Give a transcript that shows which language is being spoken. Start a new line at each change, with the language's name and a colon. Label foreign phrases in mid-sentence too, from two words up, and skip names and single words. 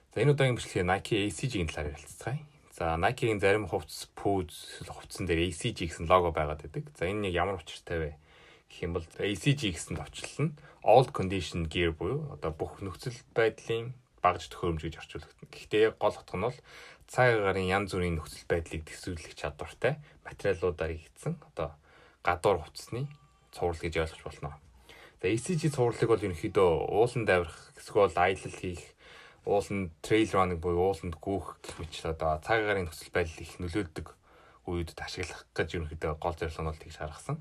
Mongolian: За энэ удаагийн бичлэгээ Nike ACG-ийн талаар ярилцгаая. За Nike-ийн зарим хувцас, пүүз, хувцсан дээр ACG гэсэн лого байгаад байдаг. За энэ нэг ямар учиртай вэ гэх юм бол ACG гэсэнд орчуулна
English: all condition gear
Mongolian: буюу одоо бүх нөхцөл байдлын багаж төхөөрөмж гэж орчуулагдана. Гэхдээ гол утга нь бол цаг агарын янз бүрийн нөхцөл байдлыг төсөөлөх чадвартай материалуудаар хийгдсэн одоо гадуур хувцсны цуврал гэж ойлгож болно. За ACG цувралыг бол ерөнхийдөө ууланд авирах эсвэл аялал хийх, ууланд
English: trail running
Mongolian: буюу ууланд гүйх гэх мэт одоо цаг агарын нөхцөл байдал их нөлөөлдөг үеүүдэд ашиглах гэж ерөнхийдөө гол зорилго нь бол тэгж гаргасан.